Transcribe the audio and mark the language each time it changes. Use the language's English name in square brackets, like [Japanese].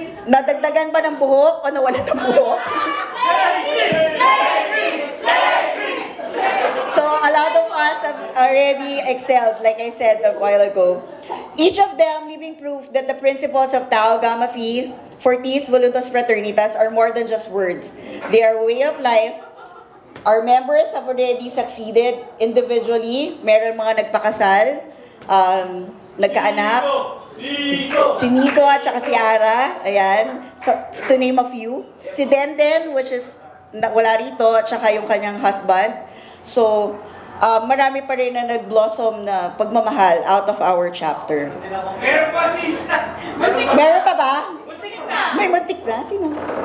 [Filipino] Nadagdagan ba ng buhok o nawala ng buhok? [English] So a lot of us have already excelled, like I said a while ago. Each of them living proof that the principles of Tau Gamma Phi, Fortis Voluntas Fraternitas are more than just words. They are a way of life. Our members have already succeeded individually. [Filipino] Meron mga nagpakasal, nagkaanak. Si Nico at saka si Ara, ayan, so, [English] to name a few. [Filipino] Si Denden, [English] which is [Filipino] wala rito, at saka yung kanyang husband. So, marami pa rin na nag-blossom na pagmamahal [English] out of our chapter. [Filipino] Meron pa sis! Meron pa ba? May muntik na? Sino?